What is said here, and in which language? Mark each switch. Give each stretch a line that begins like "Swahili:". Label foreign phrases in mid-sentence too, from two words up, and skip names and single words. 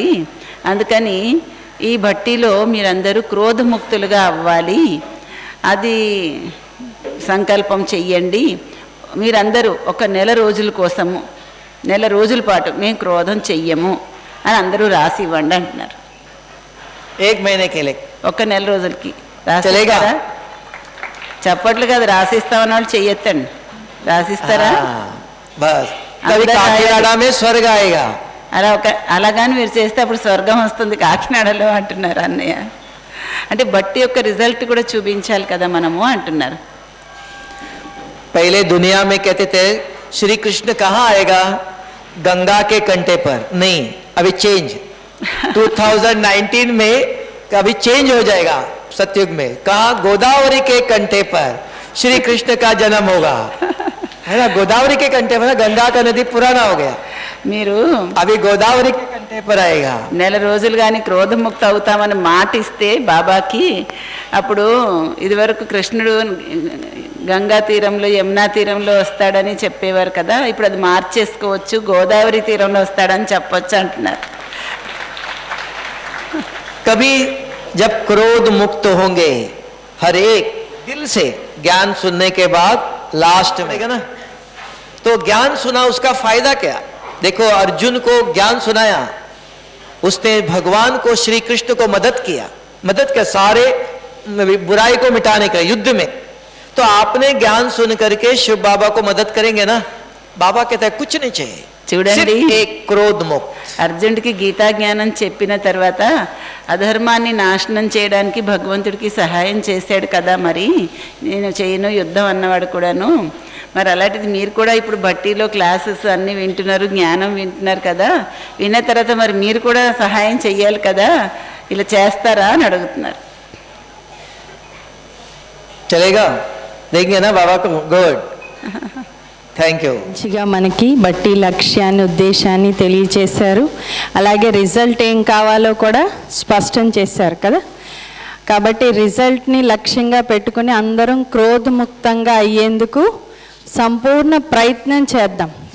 Telugu: అందుకని ఈ భట్టీలో మీరందరూ క్రోధముక్తులుగా అవ్వాలి, అది సంకల్పం చెయ్యండి. మీరందరూ ఒక 1 నెల రోజుల కోసము 1 నెల రోజుల పాటు మేము క్రోధం చెయ్యము అని అందరూ రాసి ఇవ్వండి అంటున్నారు.
Hindi: 1 महीने के लिए,
Telugu: ఒక 1 నెల రోజులకి రాసిస్తారా? చప్పట్లు కదా, రాసిస్తామన్న వాళ్ళు చెయ్యొద్దండి, రాసిస్తారా?
Hindi: बस काकीनाडा में स्वर्ग आएगा.
Telugu: అలాగాని మీరు చేస్తే అప్పుడు స్వర్గం వస్తుంది కాకినాడలో అంటున్నారు అన్నయ్య. అంటే బట్టి యొక్క రిజల్ట్ కూడా చూపించాలి కదా మనము అంటున్నారు.
Hindi: पहले दुनिया में कहते थे श्री कृष्ण कहाँ आएगा, गंगा के कंटे पर. नहीं, अभी चेंज 2019 में अभी चेंज हो जाएगा. सतयुग में कहा गोदावरी के कंटे पर श्री कृष्ण का जन्म होगा, है ना. गोदावरी के कंटे पर, गंगा का नदी पुराना हो गया,
Telugu: మీరు
Hindi: अभी गोदावरी के कंटे पर आएगा.
Telugu: 1 నెల రోజులు కానీ క్రోధముక్త అవుతామని మాట ఇస్తే బాబాకి, అప్పుడు ఇదివరకు కృష్ణుడు గంగా తీరంలో యమునా తీరంలో వస్తాడని చెప్పేవారు కదా, ఇప్పుడు అది మార్చేసుకోవచ్చు, గోదావరి తీరంలో వస్తాడని చెప్పొచ్చు అంటున్నారు.
Hindi: कभी जब क्रोध मुक्त होंगे, हर एक दिल से ज्ञान सुनने के बाद लास्ट में ना, तो ज्ञान सुना, उसका फायदा क्या. देखो अर्जुन को ज्ञान सुनाया, उसने भगवान को श्री कृष्ण को मदद किया सारे बुराई को मिटाने के युद्ध में. तो आपने ज्ञान सुन करके शिव बाबा को मदद करेंगे ना. बाबा कहता है कुछ नहीं चाहिए,
Telugu: చూడండి,
Hindi: एक क्रोध मुक्त.
Telugu: అర్జునుడికి గీతా జ్ఞానం చెప్పిన తర్వాత అధర్మాన్ని నాశనం చేయడానికి భగవంతుడికి సహాయం చేశాడు కదా, మరి నేను చేయను యుద్ధం అన్నవాడు కూడాను. మరి అలాంటిది మీరు కూడా ఇప్పుడు భట్టీలో క్లాసెస్ అన్నీ వింటున్నారు, జ్ఞానం వింటున్నారు కదా, విన్న తర్వాత మరి మీరు కూడా సహాయం చెయ్యాలి కదా, ఇలా చేస్తారా అని అడుగుతున్నారు.
Hindi: चलेगा, देंगे ना बाबा को.
English: गुड, thank you.
Telugu: మంచిగా మనకి బట్టి లక్ష్యాన్ని, ఉద్దేశాన్ని తెలియచేశారు. అలాగే రిజల్ట్ ఏం కావాలో కూడా స్పష్టం చేశారు కదా. కాబట్టి రిజల్ట్ని లక్ష్యంగా పెట్టుకుని అందరం క్రోధముక్తంగా అయ్యేందుకు సంపూర్ణ ప్రయత్నం చేద్దాం.